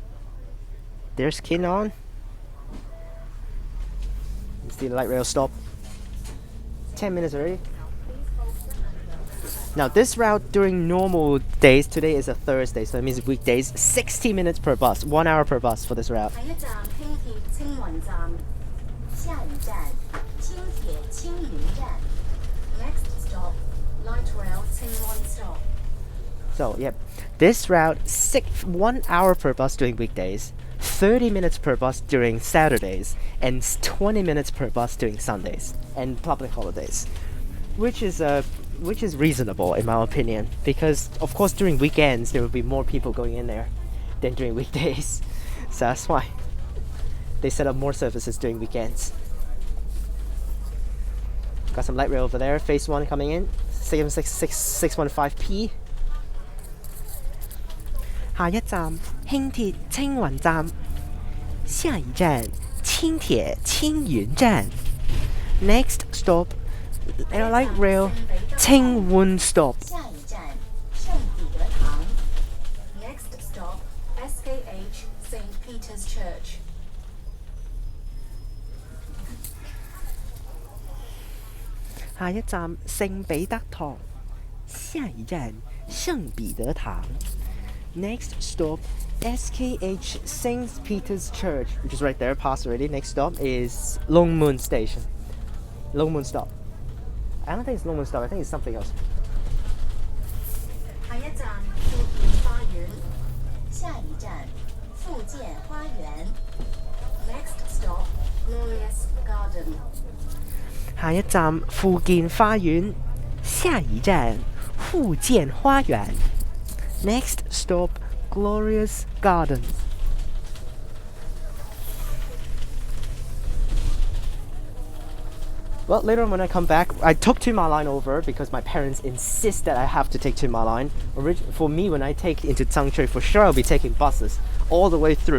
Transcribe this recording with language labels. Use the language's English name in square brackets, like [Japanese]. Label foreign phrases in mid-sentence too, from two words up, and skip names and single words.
[English] There's Kin On. You see the light rail stop. 10 minutes already. Now this route during normal days, today is a Thursday, so it means weekdays, 60 minutes per bus, 1 hour per bus for this route. [Cantonese] 下一站輕鐵青雲站，下一站輕鐵青雲站。 [English] Next stop, light rail Tsing Wun stop. So, yep, this route, 1 hour per bus during weekdays, 30 minutes per bus during Saturdays, and 20 minutes per bus during Sundays and public holidays, which is reasonable in my opinion, because of course during weekends there will be more people going in there than during weekdays, so that's why they set up more services during weekends. Got some light rail over there, phase 1 coming in, 615P. [Cantonese] 下一站輕鐵青雲站，下一站輕鐵青雲站。 [English] Next stop, light rail Tsing Wun stop. [Cantonese] 下一站聖彼得堂。 [English] Next stop, SKH St. Peter's Church. [Cantonese] 下一站聖彼得堂，下一站聖彼得堂。 [English] Next stop, SKH St. Peter's Church, which is right there, past already. Next stop is Lung Mun Station. Lung Mun stop. I don't think it's Lung Mun stop, I think it's something else. [Cantonese] 下一站富健花園。下一站富健花園。 [English] Next stop, Glorious Garden. [Cantonese] 下一站富健花園，下一站富健花園。 [English] Next stop, Glorious Garden. Well, later on when I come back, I took Tuen Mun line over because my parents insist that I have to take Tuen Mun line. For me, when I take into Tsang Tsui, for sure I'll be taking buses all the way through.